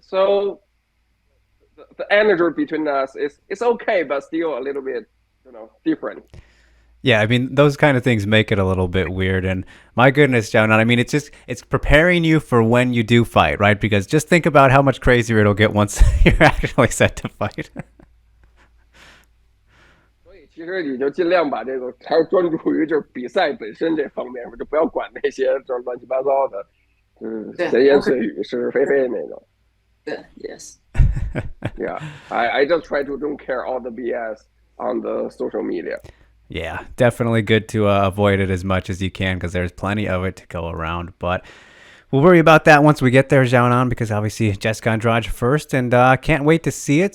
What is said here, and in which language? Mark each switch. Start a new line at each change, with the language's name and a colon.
English: So the energy between us is it's okay, but still a little bit, different. Yeah, I mean, those kind of things make it a little bit weird. And my goodness, John, I mean, it's preparing you for when you do fight, right? Because just think about how much crazier it'll get once you're actually set to fight.
Chinese: 所以其实你就尽量把这个还是专注于就是比赛本身这方面，就不要管那些就是乱七八糟的，闲言碎语、是是非非那种。对，
English: yes. Yeah, I just try to don't care all the BS on the social media. Yeah, definitely good to avoid it as much as you can, because there's plenty of it to go around. But we'll worry about that once we get there, Xiaonan, because obviously Jessica Andrade first, and can't wait to see it.